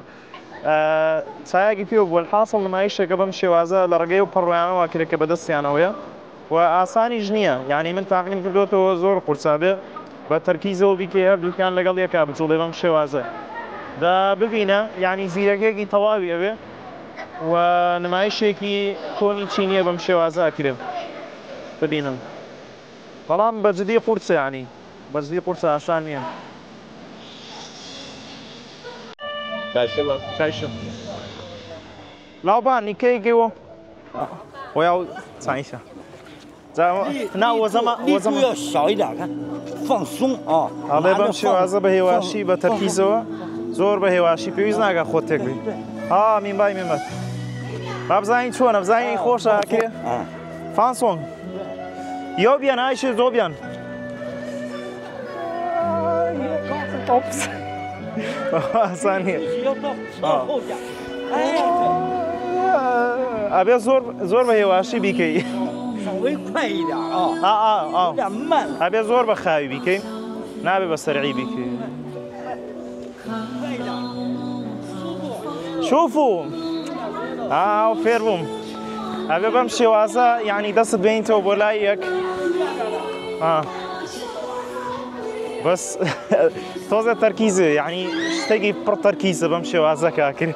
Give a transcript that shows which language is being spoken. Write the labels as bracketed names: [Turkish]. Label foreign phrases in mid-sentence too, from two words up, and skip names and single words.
[Central Kurdish] چایەکی پێ بووە حاصڵ نمایشێکە بەم شێوازە لە ڕێگەی و پەڕۆیانەوە کرێت کە بەدەستیانەوەیە و ئاسانیش نییە، یعنی من تاقیم کردوێتەوە زۆر قورسابێ بە تەرکیزەوە بیکە هەردووکیان لەگەڵ یەکا بچوڵێ بەم شێوازە دا ببینە، یعنی زیرەکێکی تەواوی ئەوێ و نمایشێکی کۆنی چینیە بەم شێوازە ئەکرێت ببینن. بەڵام بەجددی قورسە، یعنی بەجددی قورسە ئاسان نییە. [Chinese] 老板，你可以给我，我要尝一下。那我怎么力度要小一点，看放松啊。 [Central Kurdish] 好嘞，بەم شێوازە بە هێواشی بە تەرکیزەوە زۆر بە هێواشی پێویست ناکات خۆت تێک بێت. میمبای میمبای. با بزانین چۆنە، بزانین خۆشە ئەکرێ. [Chinese] 放松。右边还是左边？Oops. 要到后边。 [Central Kurdish] ئەبێ زۆر بە هێواشی بیکەی. [Chinese] 稍微快一点啊。有点慢。 [Central Kurdish] ئەبێ زۆر بە خاوی بیکەی، نابێ بە سەرعی بیکەی. شوفوا. فێر بووم. ئەبێ بەم شێوازە یعنی دەست بێنیتەوە بۆ لای یەک. بەس تۆزە تەرکیزە، یعنی شتێکی پڕ تەرکیزە بەم شێوازە کاکرێ.